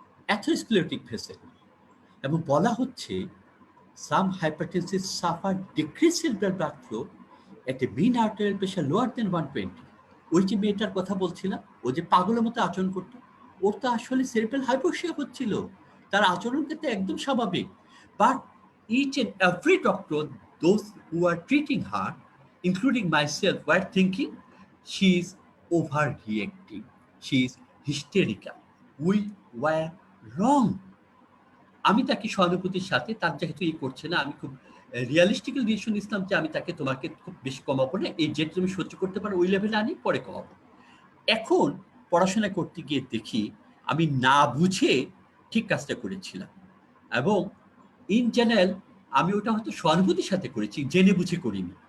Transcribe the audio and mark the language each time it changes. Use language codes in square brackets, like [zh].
[en] atherosclerotic vessel, [bn] এবং বলা হচ্ছে [en] Some hypertensive suffer decrease cerebral blood flow at a mean arterial pressure lower than 120। [bn] ওই যে মেয়েটার কথা বলছিলাম, ও যে পাগলের মতো আচরণ করতো, ওর তো আসলে সেরিব্রাল হাইপোক্সিয়া হচ্ছিল, তার আচরণ কিন্তু একদম স্বাভাবিক। [en] But each and every doctor, those who are treating her, including myself, were thinking she is overreacting, she is hysterical. We were wrong. [bn] আমি তাকে সহানুভূতির সাথে, তার যেহেতু করছে না, আমি খুব রিয়ালিস্টিক্যাল ডিসিশন নিলাম যে আমি তাকে তোমাকে খুব বেশি কমাবো না, এই যেটা তুমি সহ্য করতে পারো ওই লেভেলে আনি, পরে কমাবো। এখন পড়াশোনা করতে গিয়ে দেখি আমি না বুঝে ঠিক কাজটা করেছিলাম, এবং ইন জেনারেল আমি ওটা হয়তো সহানুভূতির সাথে করেছি, জেনে বুঝে করিনি।